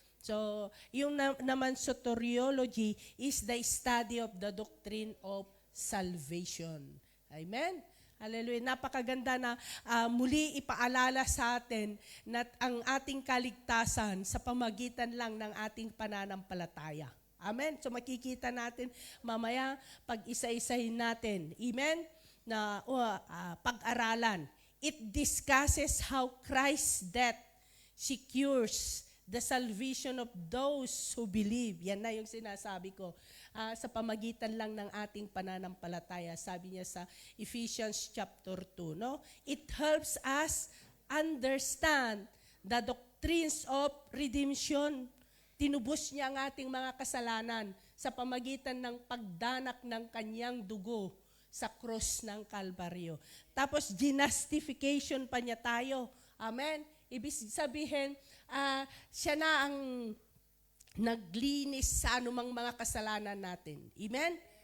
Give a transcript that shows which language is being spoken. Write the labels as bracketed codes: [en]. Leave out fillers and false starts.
[en] So, [tl] yung naman [en] soteriology is the study of the doctrine of salvation. Amen? Hallelujah. [tl] Napakaganda na muli ipaalala sa atin na ang ating kaligtasan sa pamagitan lang ng ating pananampalataya. Amen? So makikita natin mamaya pag isa-isahin natin. Amen? Na pag-aralan. [en] It discusses how Christ's death secures the salvation of those who believe. [tl] Yan na yung sinasabi ko. Sa pamagitan lang ng ating pananampalataya. Sabi niya sa Ephesians chapter 2. No? [en] It helps us understand the doctrines of redemption. [tl] Tinubos niya ang ating mga kasalanan sa pamagitan ng pagdanak ng kanyang dugo sa krus ng Kalbaryo. Tapos, justification pa niya tayo. Amen? Ibig sabihin, siya na ang naglinis sa anumang mga kasalanan natin. Amen?